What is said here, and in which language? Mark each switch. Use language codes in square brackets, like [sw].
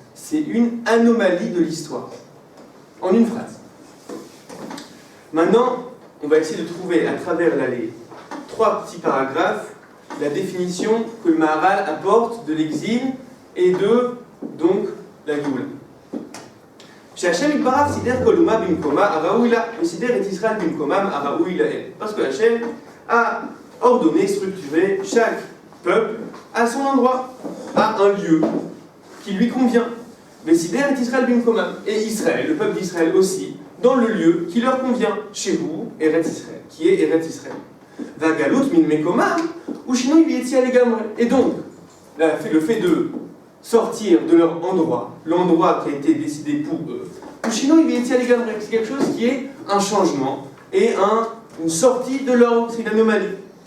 [fr] C'est une anomalie de l'histoire. En une phrase. Maintenant, on va essayer de trouver à travers les 3 petits paragraphes la définition que le Maharal apporte de l'exil et de, donc, la Géoula. [he] שהשם יתברך סידר כל אומה במקומה הראוי לה, וסידר את ישראל במקומם הראוי להם. [fr] Parce que Hachem a ordonné, structuré chaque peuple à son endroit, à un lieu qui lui convient. [he] וסידר את ישראל במקומם. [fr] Et Israël, le peuple d'Israël aussi, dans le lieu qui leur convient, chez vous, Eretz Israël, qui est Eretz Israël. [he] והגלות מן מקומם הוא שינוי ויציאה לגמרי. [fr] Et donc, le fait de sortir de leur endroit, l'endroit qui a été décidé pour eux, ou sinon il vient les gamins, c'est quelque chose qui est un changement et une sortie de l'ordre, c'est une anomalie.